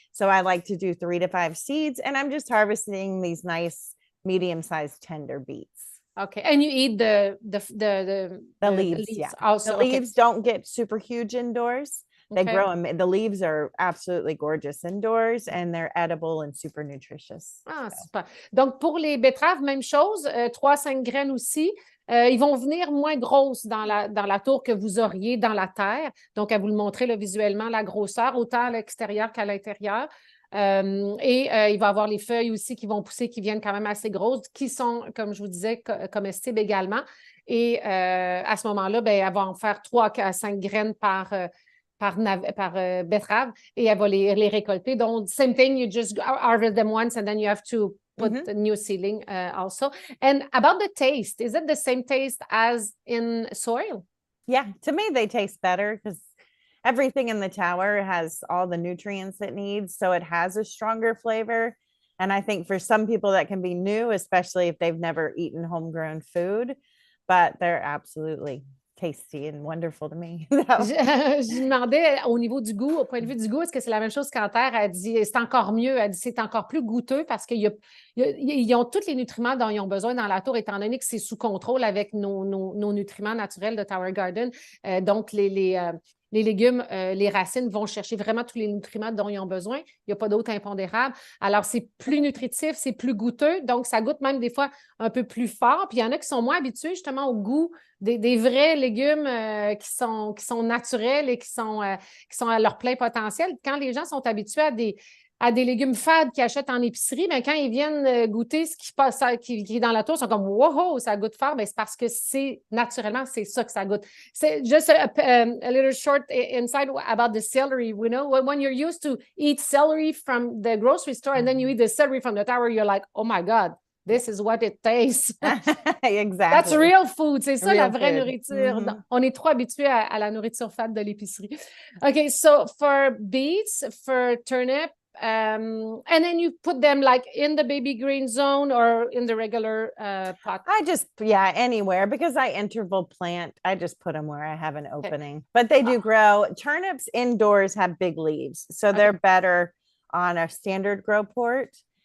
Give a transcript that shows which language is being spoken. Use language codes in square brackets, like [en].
[en] So I like to do 3 to 5 seeds and I'm just harvesting these nice medium-sized tender beets. Okay, and you eat the leaves, yeah. Also, the leaves don't get super huge indoors. They grow them. The leaves are absolutely gorgeous indoors and they're edible and super nutritious. Ah, super. [fr] Donc, pour les betteraves, même chose, 3-5 graines aussi. Ils vont venir moins grosses dans la tour que vous auriez dans la terre. Donc, à vous le montrer là, visuellement, la grosseur, autant à l'extérieur qu'à l'intérieur. Il va y avoir les feuilles aussi qui vont pousser, qui viennent quand même assez grosses, qui sont, comme je vous disais, comestibles également. Et à ce moment-là, ben, elle va en faire 3 à 5 graines par betterave et elle va les récolter. [en] Donc, same thing, you just harvest them once and then you have to put the new seedling also. And about the taste, is it the same taste as in soil? Yeah, to me, they taste better because everything in the tower has all the nutrients it needs. So it has a stronger flavor. And I think for some people that can be new, especially if they've never eaten homegrown food, but they're absolutely tasty and wonderful to me. [fr] Je demandais au niveau du goût, au point de vue du goût, est-ce que c'est la même chose qu'en terre? Elle dit c'est encore mieux, elle dit c'est encore plus goûteux parce qu'ils ont tous les nutriments dont ils ont besoin dans la tour, étant donné que c'est sous contrôle avec nos nutriments naturels de Tower Garden. Donc, les légumes, les racines vont chercher vraiment tous les nutriments dont ils ont besoin. Il n'y a pas d'autres impondérables. Alors, c'est plus nutritif, c'est plus goûteux. Donc, ça goûte même des fois un peu plus fort. Puis, il y en a qui sont moins habitués justement au goût des vrais légumes qui sont naturels et qui sont à leur plein potentiel. Quand les gens sont habitués à des légumes fades qu'ils achètent en épicerie, mais quand ils viennent goûter ce qui passe, qui est dans la tour, ils sont comme « Wow, ça goûte fort! » C'est parce que naturellement, c'est ça que ça goûte. C'est [en] just a little short insight about the celery. You know, when you're used to eat celery from the grocery store and then you eat the celery from the tower, you're like, oh my God, this is what it tastes. Exactly. That's real food. [fr] C'est ça, la vraie [en] food. [fr] nourriture. On est trop habitués à la nourriture fade de l'épicerie. [en] Okay, so for beets, for turnip, and then you put them like in the baby green zone or in the regular pot? Anywhere because I interval plant. I just put them where I have an opening. But they do grow. Turnips indoors have big leaves, so they're better on a standard grow port.